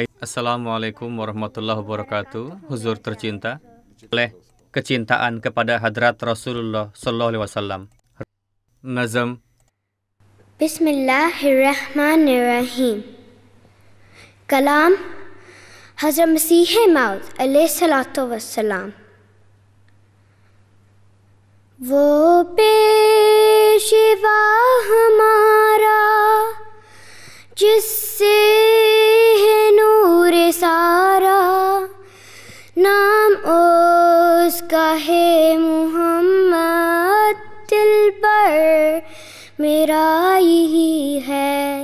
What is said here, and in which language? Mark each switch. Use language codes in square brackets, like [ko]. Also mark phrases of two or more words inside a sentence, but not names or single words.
[ar] السلام عليكم ورحمة الله وبركاته. [id] Huzur tercinta, oleh kecintaan kepada Hadrat Rasulullah [ar] صلى الله عليه وسلم. [id] Nazam. [ar] بسم الله الرحمن الرحيم. [id] Kalam Hazrat Masih Maud [ar] عليه الصلاة والسلام. [ur] وہ پیشوا ہمارا جس سے ہے نور سارا، نام اس کا ہے محمد، دل پر مرا یہی ہے.